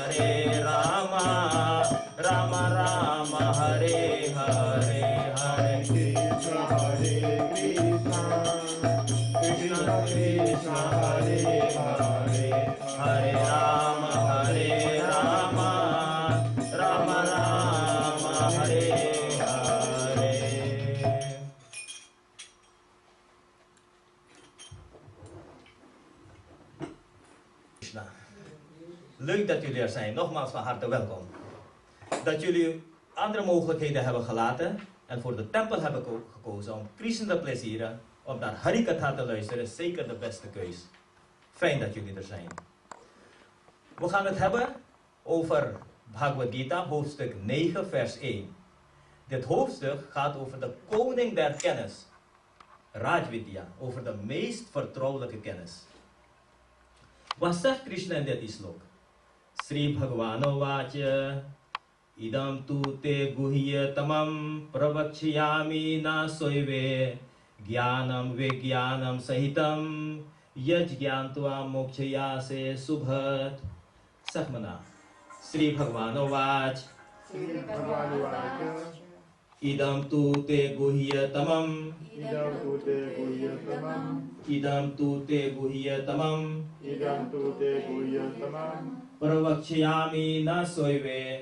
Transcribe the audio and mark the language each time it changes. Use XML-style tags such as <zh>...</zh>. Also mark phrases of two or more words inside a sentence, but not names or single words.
<sa>Rama Hare Hare Hare Krishna Krishna Krishna Hare Hare Hare Rama Rama Hare Hare Krishna.</sa> <nl>Leuk dat jullie er zijn. Nogmaals van harte welkom. Dat jullie andere mogelijkheden hebben gelaten en voor de tempel hebben gekozen om Krishna te plezieren, om naar Harikatha te luisteren, is zeker de beste keus. Fijn dat jullie er zijn. We gaan het hebben over Bhagavad Gita, hoofdstuk 9, vers 1. Dit hoofdstuk gaat over de koning der kennis, Rajvidya, over de meest vertrouwelijke kennis. Wat zegt Krishna in dit slok?</nl> <sa>Sri Bhagavano Vacha idam tu te guhya tamam pravakshayami na soive Gyanam vigyanam sahitam yaj gyantva mokshaya se subhat.</sa> <nl>Zeg maar na.</nl> <sa>Sri Bhagavano Vach idam tu te guhya tamam Idam tu te guhyatamam. idam tu te guhya tamam Idam tu te guhyatamam. pravakshayami na soive</sa>